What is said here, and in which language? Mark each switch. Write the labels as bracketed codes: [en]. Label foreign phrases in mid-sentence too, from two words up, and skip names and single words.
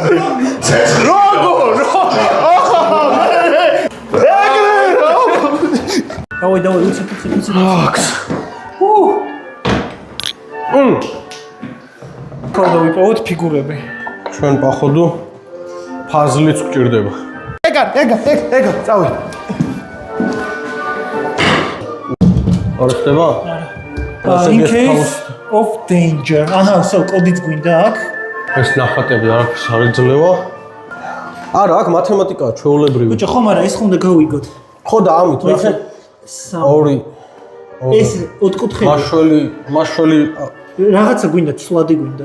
[ka] დავაი უცებ ქონდა ვიპოვოთ ფიგურები ჩვენ походу ფაზლიც გვჭირდება ეგა წავედი არ ხდება [en] in case of danger [ka] აჰა კოდიც გვინდა აქ ეს ნახატები არაფერს არ ეძლევა არა აქ მათემატიკაა ჩვეულებრივი ბიჭო ხომ არა ეს ხომ და გავიგოთ ხო და ამით ნახე ორი ეს ოთხკუთხედი მაშველი რაღაცა გვინდა ცვლადი გვინდა